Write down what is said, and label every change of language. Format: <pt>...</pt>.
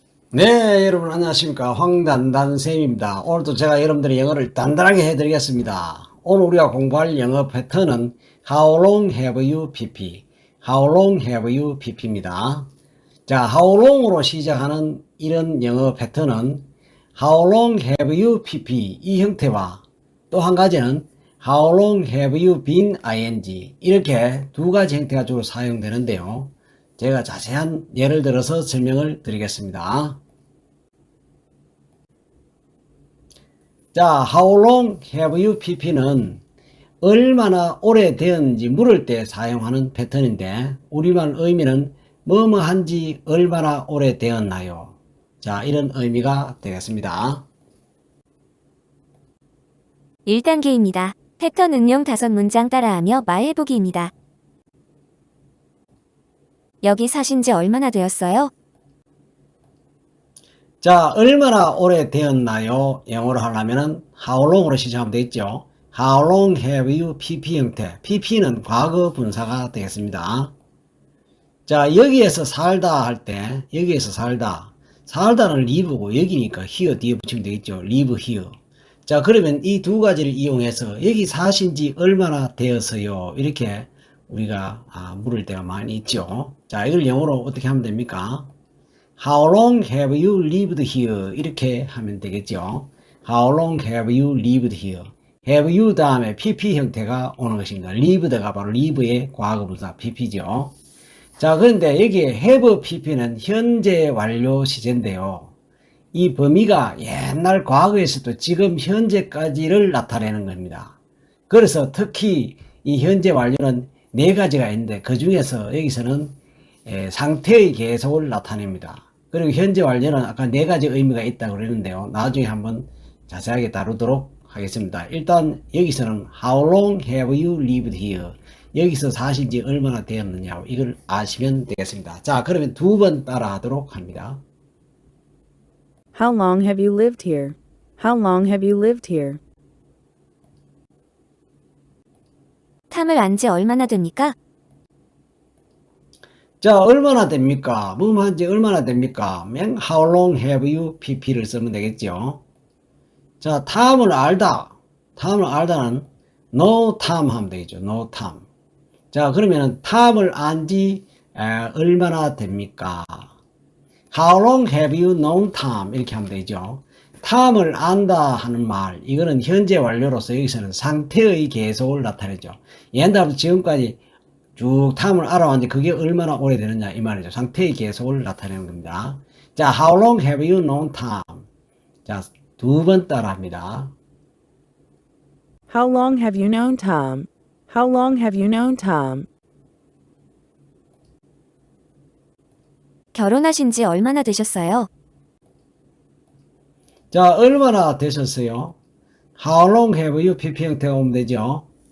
<ko>네, 여러분 안녕하십니까. 황단단쌤입니다. 오늘도 제가 여러분들의 영어를 단단하게 해드리겠습니다. 오늘 우리가 공부할 영어 패턴은</ko> <en>How long have you pp? How long have you pp입니다. 자, How long으로</en> <ko>시작하는 이런 영어 패턴은</ko> <en>How long have you pp?</en> <ko>이 형태와 또 한 가지는</ko> <en>How long have you been ing?</en> <ko>이렇게 두 가지 형태가 주로 사용되는데요. 제가 자세한 예를 들어서 설명을 드리겠습니다. 자,</ko> <en>How long have you pp는</en> <ko>얼마나 오래되었는지 물을 때 사용하는 패턴인데 우리말 의미는 뭐뭐 한지 얼마나 오래되었나요? 자, 이런 의미가 되겠습니다. 1단계입니다. 패턴 응용 5문장 따라하며 말해보기입니다. 여기 사신 지 얼마나 되었어요? 자, 얼마나 오래되었나요? 영어로 하려면은</ko> <en>How long으로</en> <ko>시작하면 되겠죠.</ko> <en>How long have you pp 형태.</en> <ko>pp는 과거 분사가 되겠습니다. 자, 여기에서 살다 할 때, 여기에서 살다는 live고 여기니까 here 뒤에 붙이면 되겠죠.</ko> <en>live here.</en> <ko>자, 그러면 이 두 가지를 이용해서 여기 사신 지 얼마나 되었어요? 이렇게 우리가 물을 때가 많이 있죠. 자, 이걸 영어로 어떻게 하면 됩니까?</ko> <en>How long have you lived here?</en> <ko>이렇게 하면 되겠죠.</ko> <en>How long have you lived here? have you</en> <ko>다음에 pp 형태가 오는 것입니다. lived가 바로 live의 과거분사 pp죠. 자, 그런데 여기에 have pp는 현재 완료 시제인데요. 이 범위가 옛날 과거에서도 지금 현재까지를 나타내는 겁니다. 그래서 특히 이 현재 완료는 네 가지가 있는데 그 중에서 여기서는 상태의 계속을 나타냅니다. 그리고 현재 완료는 아까 네 가지 의미가 있다고 그랬는데요. 나중에 한번 자세하게 다루도록 하겠습니다. 일단 여기서는</ko> <en>How long have you lived here?</en> <ko>여기서 사신 지 얼마나 되었느냐 이걸 아시면 되겠습니다. 자, 그러면 두 번 따라 하도록 합니다.</ko> <en>How long have you lived here? How long have you lived here?</en> <ko>탐을 안 지 얼마나 됩니까? 자, 얼마나 됩니까? 뭐뭐 한지 얼마나 됩니까?</ko> <en>How long have you pp를</en> <ko>쓰면 되겠죠. 자, 탐을 알다는</ko> <en>no time</en> <ko>하면 되겠죠.</ko> <en>no time.</en> <ko>자, 그러면은 탐을 안지 얼마나 됩니까?</ko> <en>How long have you known Tom?</en> <ko>이렇게 하면 되죠. 탐을 안다 하는 말, 이거는 현재 완료로서 여기서는 상태의 계속을 나타내죠. 옛날부터 지금까지 쭉 탐을 알아왔는데 그게 얼마나 오래되느냐 이 말이죠. 상태의 계속을 나타내는 겁니다.</ko> <en>자, How long have you known Tom?</en> <ko>자, 두 번 따라 합니다.</ko> <en>How long have you known Tom? How long have you known Tom?</en> <ko>결혼하신 지 얼마나 되셨어요? 자, 얼마나 되셨어요?</ko> <en>How long have you pp</en> <ko>형태가 오면 되죠.</ko>